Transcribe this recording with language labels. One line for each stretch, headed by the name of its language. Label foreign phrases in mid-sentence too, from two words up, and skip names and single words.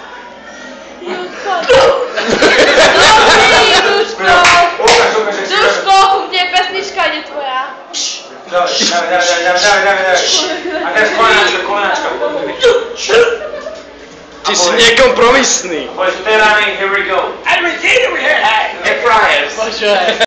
Slovak: Dobrý, Duško. Ukáž, jak si Duško, kde je pesnička, ide tvoja. Dávaj. A teraz kolenáčka. Ty si nekompromisný. Poď, terany,
English: here we go.
Slovak: A my ideme, hej. The Friars.